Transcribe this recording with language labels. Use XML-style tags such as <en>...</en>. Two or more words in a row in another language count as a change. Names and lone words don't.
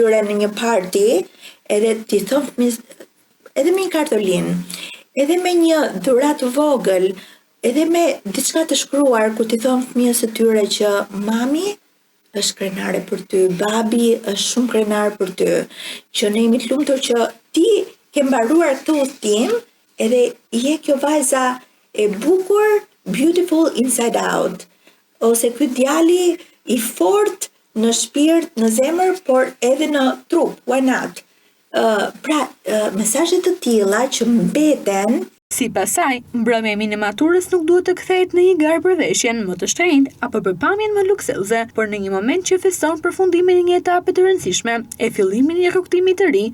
<sq>tyre në një parti, edhe t'i thonë fëmijës, edhe me një kartolinë, edhe me një dhuratë vogël, edhe me diçka të shkruar ku t'i thonë fëmijës së tyre që mami është krenare për ty, babi është shumë krenar për ty, që ne jemi të lumtur që ti ke mbaruar këtë udhtim, edhe je kjo vajza e bukur,</sq> <en>beautiful inside out,</en> <sq>ose ky djali i fort në shpirt, në zemër, por edhe në trup,</sq> <en>why not?</en> <sq>Mesazhe të tilla që mbeten. Sipas saj, mbrëmja e minimaturës nuk duhet të kthehet në një garë për veshjen më të shtrenjtë apo për pamjen më luksoze, por në një moment që feston përfundimin e një etape të rëndësishme e fillimin e një rrugtimi të ri.</sq>